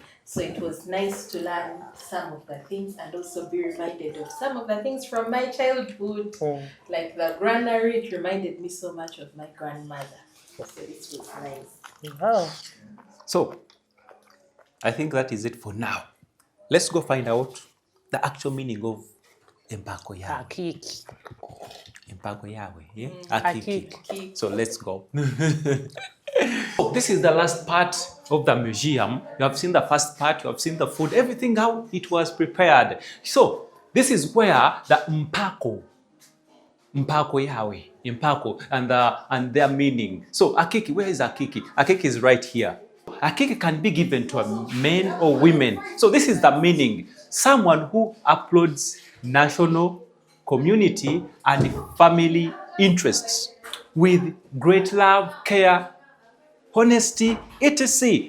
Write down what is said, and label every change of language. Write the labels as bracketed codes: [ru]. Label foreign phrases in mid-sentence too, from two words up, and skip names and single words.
[en] So it was nice to learn some of the things and also be reminded of some of the things from my childhood, like the granary. It reminded me so much of my grandmother. So this was nice. Wow. So, I think that is it for now. Let's go find out the actual meaning of [ttj] empakaako yawe. [en] Akiki. [ttj] Empakaako yawe, yeah? [en] Akiki. So let's go. So this is the last part of the museum. You have seen the first part, you have seen the food, everything how it was prepared. So this is where the [ttj] empakaako yawe, empakaako, [en] and their meaning. So akiki, where is akiki? Akiki is right here. Akiki can be given to a men or women. So this is the meaning. Someone who uploads national, community, and family interests with great love, care, honesty, etc.